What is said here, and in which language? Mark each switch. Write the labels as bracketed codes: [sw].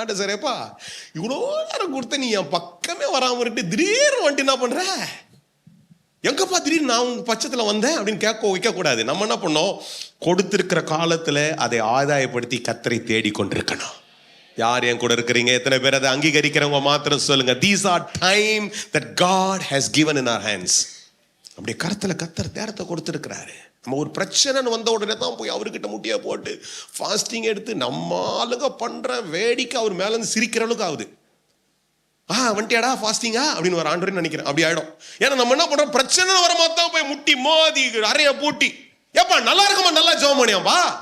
[ta] ஆண்டு சரேப்பா இவ்வளோ நேரம் கொடுத்த நீ என் பக்கமே வராமல் இருக்கு, திடீர்னு வந்துட்டு என்ன பண்ற? எங்கப்பா திடீர்னு நான் உங்க பட்சத்தில் வந்தேன் அப்படின்னு கேட்க வைக்கக்கூடாது. நம்ம என்ன பண்ணோம்? கொடுத்திருக்கிற காலத்தில் அதை ஆதாயப்படுத்தி கர்த்தரை தேடி கொண்டிருக்கணும். யார் என் கூட இருக்கிறீங்க? எத்தனை பேர் அதை அங்கீகரிக்கிறவங்க மாத்திரம் சொல்லுங்க. [en] These are time that God has given in our hands. [ta] அப்படியே கருத்தில் கர்த்தர் தேடத்தை கொடுத்துருக்கிறாரு. நம்ம ஒரு பிரச்சனைன்னு வந்த உடனே தான் போய் அவர்கிட்ட முட்டியை போட்டு ஃபாஸ்டிங் எடுத்து நம்ம ஆளுங்க பண்ற வேடிக்கை அவர் மேல இருந்து சிரிக்கிற அளவுக்கு ஆகுது. வந்துட்டியாடா ஃபாஸ்டிங்கா அப்படின்னு ஒரு ஆண்டவரே நினைக்கிறேன். அப்படி ஆயிடும். ஏன்னா நம்ம என்ன பண்றோம்? பிரச்சனை வரமாதான் போய் முட்டி மோதி அறைய பூட்டி, ஏப்பா நல்லா இருக்குமா, நல்லா ஜெபம் பண்ணியாப்பா,